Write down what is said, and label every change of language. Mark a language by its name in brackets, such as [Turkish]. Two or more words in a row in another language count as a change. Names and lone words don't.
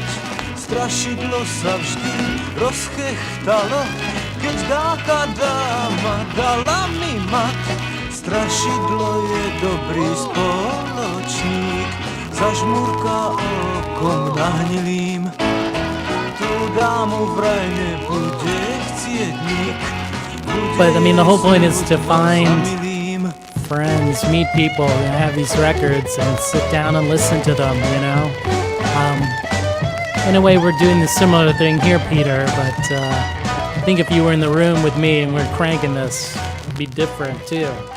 [Slovak] Strašidlo sa vždy rozchechtalo, keď dáka dáma dala mi mať. Strašidlo je dobrý spoločník, zažmurka okom nahnilým. Tu dámu vraj nebude chcieť nik. [English] But I mean, the whole point is to find friends, meet people, and have these records and sit down and listen to them, you know? In a way, we're doing the similar thing here, Peter, but I think if you were in the room with me and we're cranking this, it'd be different, too.